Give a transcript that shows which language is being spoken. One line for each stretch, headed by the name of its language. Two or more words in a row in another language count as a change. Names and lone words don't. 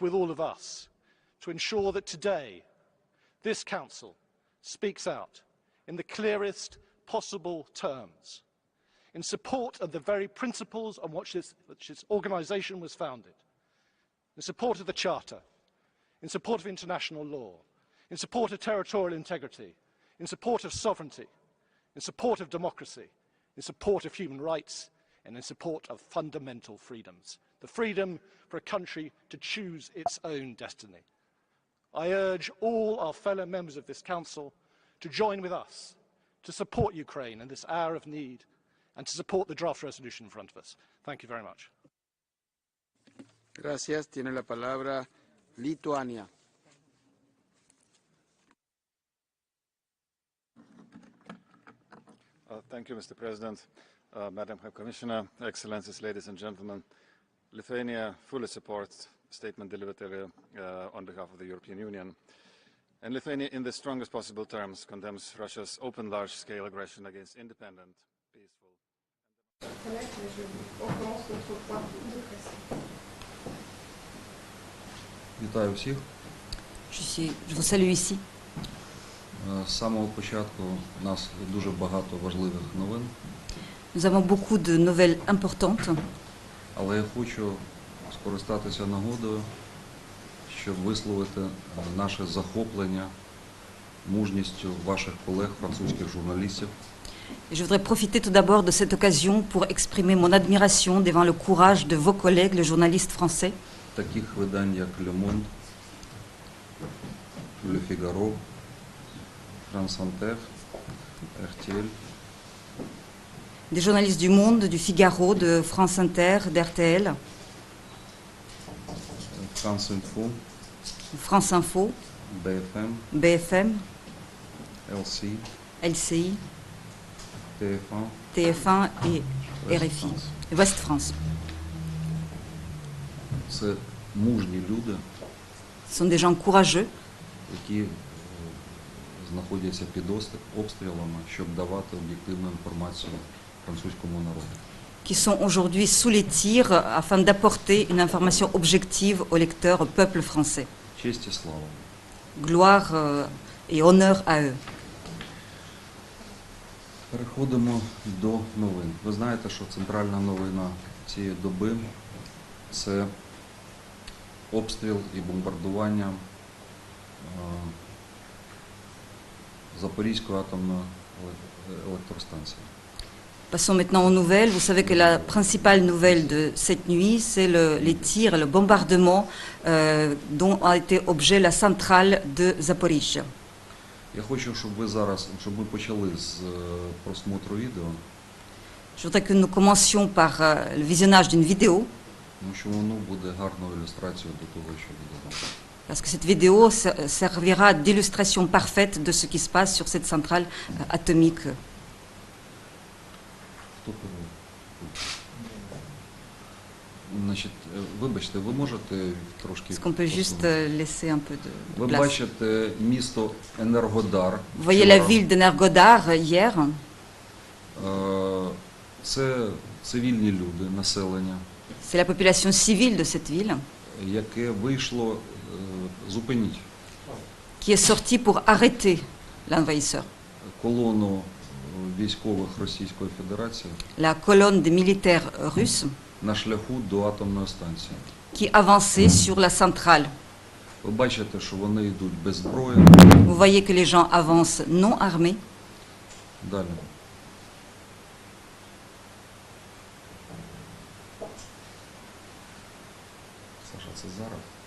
English: with all of us to ensure that today this Council speaks out in the clearest possible terms in support of the very principles on which this organisation was founded, in support of the Charter, in support of international law, in support of territorial integrity, in support of sovereignty, in support of democracy, in support of human rights, and in support of fundamental freedoms. The freedom for a country to choose its own destiny. I urge all our fellow members of this Council to join with us to support Ukraine in this hour of need and to support the draft resolution in front of us. Thank you very much.
Spanish: Gracias. Tiene la palabra Lituania.
English: Thank you, Mr. President, Madam High Commissioner, Excellencies, ladies and gentlemen. Lithuania fully supports the statement delivered earlier on behalf of the European Union. And Lithuania, in the strongest possible terms, condemns Russia's open, large-scale aggression against independent, peaceful...
Ukrainian: Вітаю всіх.
French: Je vous salue ici.
Ukrainian: З самого початку у нас дуже багато важливих новин.
French: Nous avons beaucoup de nouvelles importantes.
Ukrainian: Але я хочу скористатися нагодою, щоб висловити наше захоплення мужністю ваших колег, французьких журналістів.
French: Je voudrais profiter tout d'abord de cette occasion pour exprimer mon admiration devant le courage de vos collègues, les journalistes français.
Ukrainian: Таких видань, як Le Monde, Le Figaro, France Inter, RTL.
French: Des journalistes du Monde, du Figaro, de France Inter, d'RTL.
Ukrainian: France Info.
French: France Info.
Ukrainian: BFM.
French: BFM.
Ukrainian: LCI.
French: LCI.
Ukrainian: TF1.
French: TF1 et RFI. West France.
Ukrainian: Це мужні люди.
French: Ce sont des gens courageux.
Ukrainian: Які знаходяться під обстрілами, щоб давати об'єктивну інформацію французькому народу.
French: qui sont aujourd'hui sous les tirs afin d'apporter une information objective aux lecteurs, au peuple français.
Ukrainian: Честь і слава.
French: Gloire et honneur à eux.
Ukrainian: Переходимо до новин. Ви знаєте, що центральна новина цієї доби – це обстріл і бомбардування Запорізької атомної електростанції.
French: Passons maintenant aux nouvelles. Vous savez que la principale nouvelle de cette nuit, c'est les tirs, le bombardement dont a été objet la centrale de Zaporizhzhia.
Ukrainian: Я хочу, щоб ви зараз, щоб ми почали з просмотру відео.
French: Je voudrais que nous commencions par le visionnage d'une vidéo.
Ukrainian: Тому що воно буде гарною ілюстрацією до того, що буде далі.
French: Parce que cette vidéo servira d'illustration parfaite de ce qui se passe sur cette centrale atomique.
Ukrainian: Значить, вибачте, ви можете трошки...
French: Est-ce qu'on peut juste laisser un peu de
Ukrainian: Ви
French: place?
Ukrainian: бачите місто Енергодар.
French: Vous voyez la ville d'Energodar hier.
Ukrainian: Це цивільні люди, населення.
French: C'est la population civile de cette ville
Ukrainian: яке вийшло зупинити.
French: qui est sortie pour arrêter l'envahisseur.
Ukrainian: Колону військових Російської Федерації.
French: La colonne des militaires russes
Ukrainian: На шляху до атомної станції.
French: qui avançait sur la centrale.
Ukrainian: Ви бачите, що вони йдуть без зброї.
French: Vous voyez que les gens avancent non armés.
Ukrainian: Далі. Саша, це зараз?